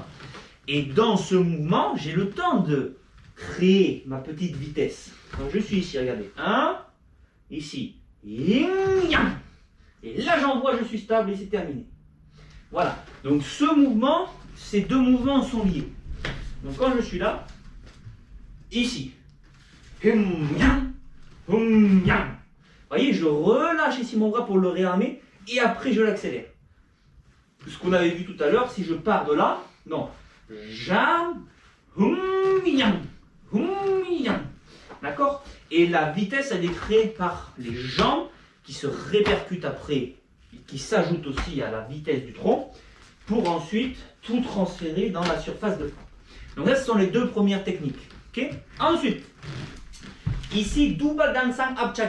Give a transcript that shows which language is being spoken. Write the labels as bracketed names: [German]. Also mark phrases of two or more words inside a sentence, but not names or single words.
[French] Et dans ce mouvement, j'ai le temps de créer ma petite vitesse. Donc je suis ici, regardez. 1, ici. Yin-yang. Et là, j'envoie, je suis stable et c'est terminé. Voilà. Donc ce mouvement, ces deux mouvements sont liés. Donc quand je suis là, ici. Hum-yang. Hum-yang. Vous voyez, je relâche ici mon bras pour le réarmer et après je l'accélère. Ce qu'on avait vu tout à l'heure, si je pars de là, non. J'arme. Hum-yang. Hum-yang. D'accord? Et la vitesse, elle est créée par les jambes qui se répercutent après, qui s'ajoutent aussi à la vitesse du tronc, pour ensuite tout transférer dans la surface de frappe. Donc là, ce sont les deux premières techniques. Okay? Ensuite, ici, double [Korean] dansang apchagi.